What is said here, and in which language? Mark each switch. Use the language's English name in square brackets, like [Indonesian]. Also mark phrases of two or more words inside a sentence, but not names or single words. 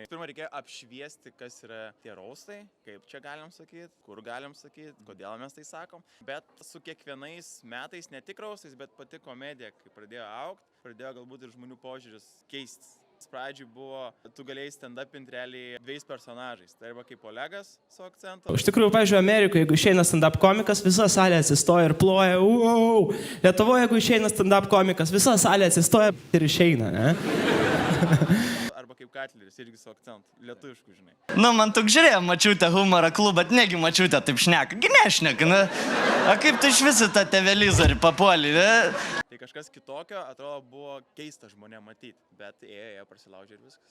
[Lithuanian] Pirmą reikėjo apšviesti, kas yra tie raustai, kaip čia galim sakyti, kur galim sakyti, kodėl mes tai sakom. Bet su kiekvienais metais, ne tik raustais, bet pati komedija, kai pradėjo augti, pradėjo galbūt ir žmonių požiūris keistis. Pradžiui buvo, tu galėjai stand-upinti realiai 2 personažais. Tai arba kaip Olegas su akcentu. Iš tikrųjų, pavyzdžiui, Amerikoje, jeigu išeina stand-up komikas, visa salė atsistoja ir ploja. Wow! Lietuvoje, jeigu išeina stand-up komikas, visa salė atsistoja ir išeina, ne? Arba kaip Katleris, irgi su akcentu. Lietuvišku, žinai. Nu, man tok žiūrėjo, mačiutė humorą klubą, negi mačiutė taip šneka. Gi nešneka, na. A kaip tu iš visą tą televizorių papuolį, ne? Tai kažkas kitokio, atrodo, buvo keista žmonėm matyti, bet ėjo, prasilaužė ir viskas.